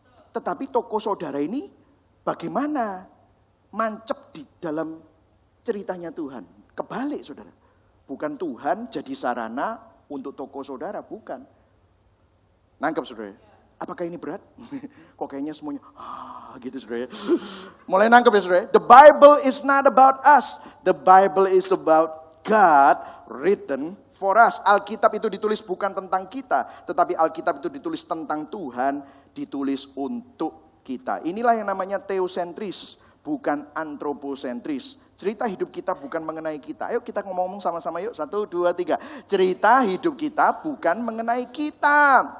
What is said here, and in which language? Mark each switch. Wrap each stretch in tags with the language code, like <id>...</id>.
<id>Tetapi toko saudara ini bagaimana mancep di dalam ceritanya Tuhan. Kebalik saudara. Bukan Tuhan jadi sarana untuk toko saudara, bukan. Nangkep saudara? Apakah ini berat? Kok kayaknya semuanya gitu saudara. Mulai nangkep ya saudara.</id> <en>The Bible is not about us. The Bible is about God written for us.</en> <id>Alkitab itu ditulis bukan tentang kita, tetapi Alkitab itu ditulis tentang Tuhan, ditulis untuk kita. Inilah yang namanya teosentris, bukan antroposentris. Cerita hidup kita bukan mengenai kita. Ayo kita ngomong-ngomong sama-sama yuk. 1, 2, 3. Cerita hidup kita bukan mengenai kita.</id>